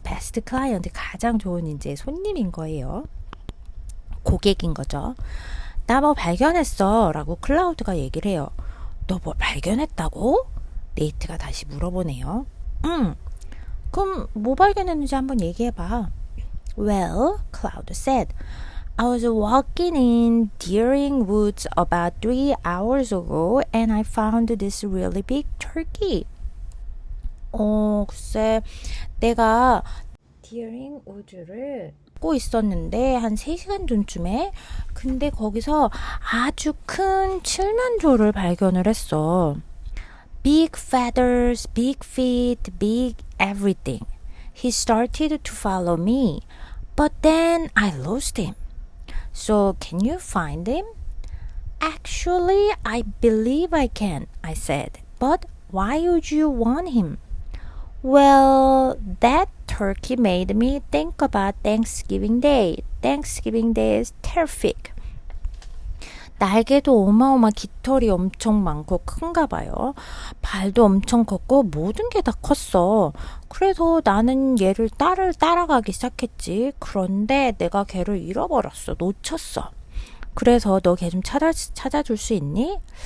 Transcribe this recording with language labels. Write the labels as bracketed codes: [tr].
[ko] 베스트 클라이언트, 가장 좋은 이제 손님인 거예요. 고객인 거죠. 나 뭐 발견했어 라고 클라우드가 얘기를 해요. 너 뭐 발견했다고? 네이트가 다시 물어보네요. 그럼 뭐 발견했는지 한번 얘기해봐. [en] Well, Cloud said, I was walking in Deering Woods about 3 hours ago and I found this really big turkey. [ko] 글쎄, 내가 Deering Woods를 고 있었는데 한 3시간 전쯤에 근데 거기서 아주 큰 칠면조를 발견을 했어. [en] Big feathers, big feet, big everything. He started to follow me, but then I lost him. So can you find him? Actually, I believe I can, I said. But why would you want him? Well, that turkey made me think about Thanksgiving Day. Thanksgiving Day is terrific. [ko] 날개도 어마어마 깃털이 엄청 많고 큰가 봐요. 발도 엄청 컸고 모든 게 다 컸어. 그래서 나는 얘를 따라가기 시작했지. 그런데 내가 걔를 잃어버렸어. 놓쳤어. 그래서 너 걔 좀 찾아줄 수 있니?